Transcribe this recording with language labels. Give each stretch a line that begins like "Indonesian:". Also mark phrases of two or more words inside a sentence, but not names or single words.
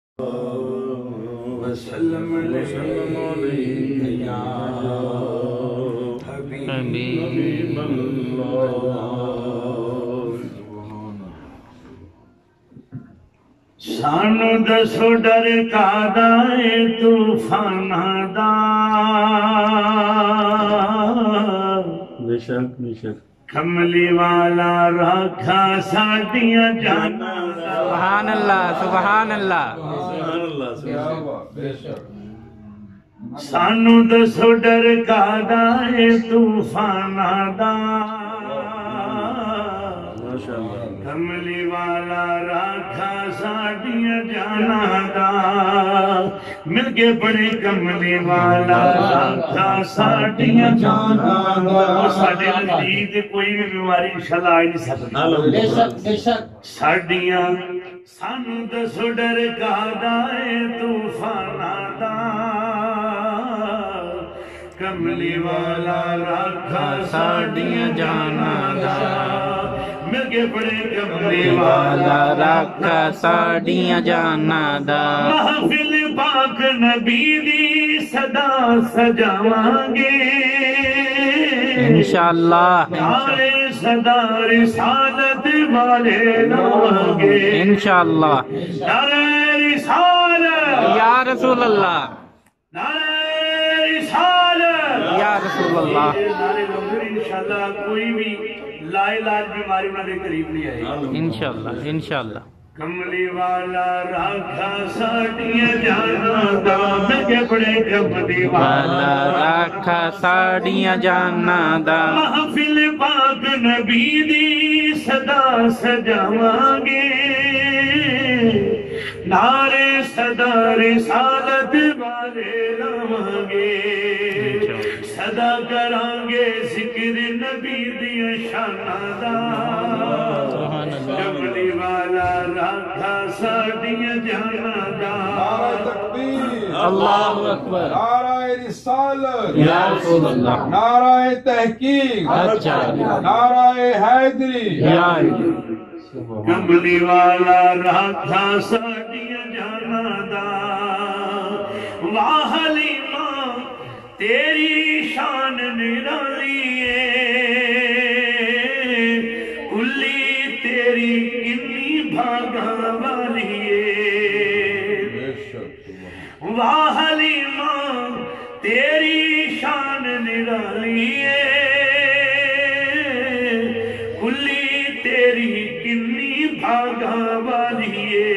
Arabic: وسلم عليك يا حبيب اللہ۔
Punjabi: سانو دسو ڈر کادا اے طوفاناں دا، بے شک بے شک کملی والا رکھا ساڈیاں جاناں دا۔
Arabic: سبحان اللہ سبحان اللہ۔
Punjabi: سانو دسو ڈر کادا اے طوفاناں دا، کملی والا راکھا ساڈیاں جاناں دا، مل کے بڑے کملی والا راکھا ساڈیاں جاناں دا۔ ساڈے نزدیک کوئی بھی بیماری انشاءاللہ آئی نہیں سکتی، بے شک بے شک۔ ساڈیاں سانو دسو ڈر کادا اے طوفاناں دا، کملی والا راکھا ساڈیاں جاناں دا، مل کے بڑے کملی والا راکھا ساڈیاں جاناں دا۔ محفل پاک نبی دی صدا سجاواں گے انشاءاللہ، نعرے صدا رسالت والے لاواں گے انشاءاللہ۔ نعرے رسالت
Arabic: یا رسول اللہ،
Punjabi: نعرے رسالت
Arabic: یا رسول اللہ۔
Punjabi: نعرے لوگ انشاءاللہ کوئی بھی لا علاج بیماری انہاں دے قریب نہیں آئے گی انشاءاللہ انشاءاللہ۔ کملی والا راکھا ساڈیاں جاناں دا، میں کہ بڑے کملی والا راکھا ساڈیاں جاناں دا۔ محفل پاک نبی دی صدا سجاواں گے نعرے صدا رسالت والے لاواں گے، صدا کران گے ذکر نبی دی شاناں دا، کملی والا راکھا ساڈیاں جاناں دا۔ نعرہ تکبیر،
Arabic: اللہ اکبر،
Punjabi: نعرہ رسالت،
Arabic: یا رسول اللہ،
Punjabi: نعرہ تحقیق، اچھا، نعرہ حیدری، یا کملی والا راکھا ساڈیاں جاناں دا۔ واہ حلیمہ تیری شان نرالی ہے، کلی تیری کنی بھاگاں والی ہے۔ واہ حلیمہ تیری شان نرالی ہے، کلی تیری کنی بھاگاں والی ہے۔